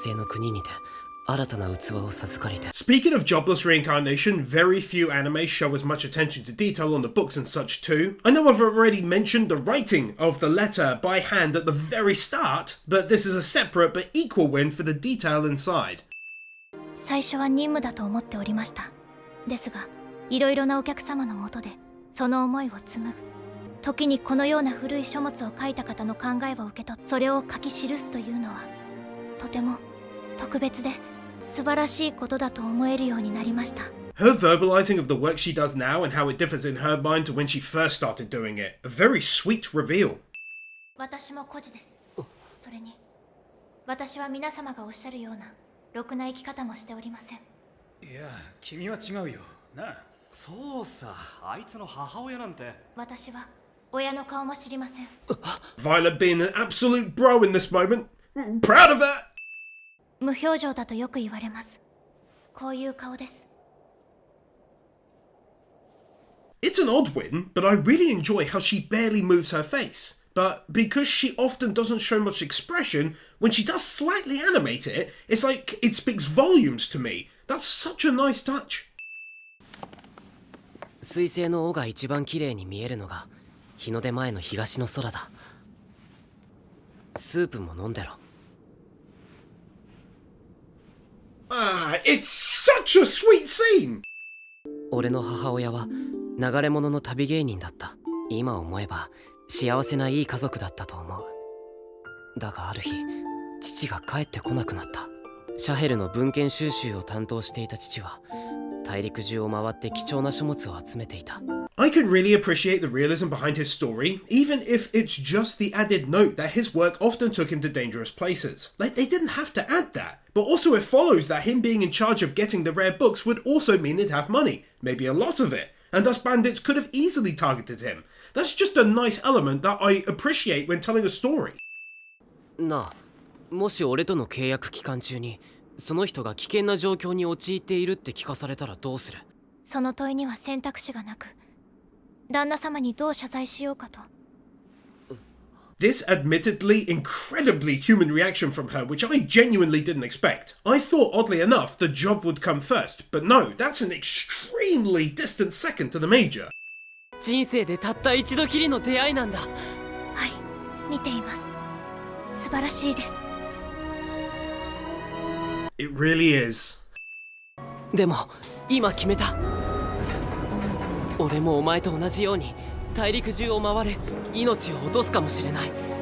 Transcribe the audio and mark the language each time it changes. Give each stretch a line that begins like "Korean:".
English: Speaking of jobless reincarnation, very few anime show as much attention to detail on the books and such too. I know I've already mentioned the writing of the letter by hand at the very start, but this is a separate but equal win for the detail inside.
Japanese: 最初は任務だと思っておりました。ですが、いろいろなお客様のもとでその思いを紡ぐ。時にこのような古い書物を書いた方の考えを受け取ってそれを書き記すというのはとても特別で素晴らしいことだと思えるようになりました。
English: Her verbalizing of the work she does now and how it differs in her mind to when she first started doing it. A very sweet reveal.
Japanese: 私も孤児です。それに私は皆様がおっしゃるようなろくな生き方もしておりません。いや、君は違うよ。なあ。そうさ、あいつの母親なんて。私は親の顔も知りません。
English: Violet being an absolute bro in this moment. Proud of her!
Japanese: 無表情だとよく言われます。こういう顔です。
English: It's an odd win, but I really enjoy how she barely moves her face. But because she often doesn't show much expression, when she does slightly animate it, it's like it speaks volumes to me. That's such a nice touch.
Japanese: 水星の尾が一番綺麗に見えるのが日の出前の東の空だ。スープも飲んでろ。
English: Ah, it's such a sweet scene!
Japanese: 俺の母親は流れ物の旅芸人だった。今思えば幸せないい家族だったと思う。だがある日、父が帰ってこなくなった。シャヘルの文献収集を担当していた父は大陸中を回って貴重な書物を集めていた。
English: I can really appreciate the realism behind his story, even if it's just the added note that his work often took him to dangerous places. Like, they didn't have to add that. But also it follows that him being in charge of getting the rare books would also mean he'd have money, maybe a lot of it, and thus bandits could have easily targeted him. That's just a nice element that I appreciate when telling a story.
Japanese: なあ、もし俺との契約期間中にその人が危険な状況に陥っているって聞かされたらどうする？その問いには選択肢がなく、旦那様にどう謝罪しようかと。
English: This admittedly incredibly human reaction from her, which I genuinely didn't expect. I thought, oddly enough, the job would come first, but no, that's an extremely distant second to the major.
Japanese: 人生でたった一度きりの出会いなんだ。はい、見ています。素晴らしいです。
English: It really is.
Japanese: でも今決めた。俺もお前と同じように大陸中を回れ命を落とすかもしれない。